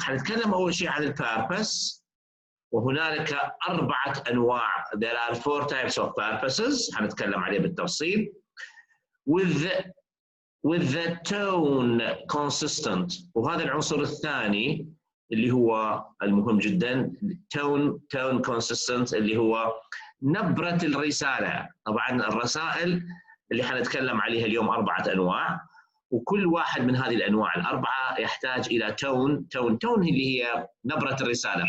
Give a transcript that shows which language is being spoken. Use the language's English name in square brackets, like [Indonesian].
[Arabic] حنتكلم اول شيء عن البيربس، وهنالك 4 انواع. [English] There are 4 types of purposes [Arabic] حنتكلم عليه بالتفصيل. [English] with the tone consistent، [Arabic] وهذا العنصر الثاني اللي هو المهم جدا، tone consistent اللي هو نبرة الرسالة. طبعا الرسائل اللي حنتكلم عليها اليوم 4 انواع، وكل واحد من هذه الانواع ال4 يحتاج الى تون اللي هي نبرة الرسالة.